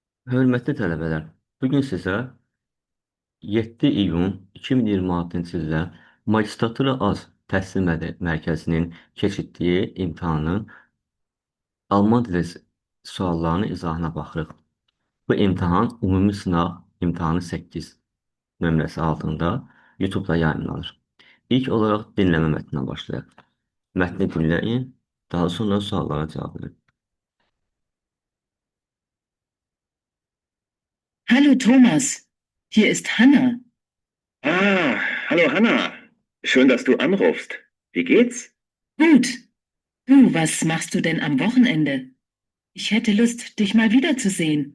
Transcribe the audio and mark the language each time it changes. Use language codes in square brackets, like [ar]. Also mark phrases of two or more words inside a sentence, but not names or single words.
[az] Hörmətli tələbələr, bugün sizə 7 iyun 2026-cı ildə Magistratura Az Təhsil Mərkəzinin keçirtdiyi imtahanın Alman dili suallarının izahına baxırıq. Bu imtahan ümumi sınaq imtahanı 8 nömrəsi altında YouTube-da yayımlanır. İlk olaraq dinləmə mətninə başlayaq. Mətni dinləyin, daha sonra suallara cavab verin. [de] Hallo Thomas, hier ist Hanna. Ah, hallo Hanna. Schön, dass du anrufst. Wie geht's? Gut. Du, was machst du denn am Wochenende? Ich hätte Lust, dich mal wiederzusehen.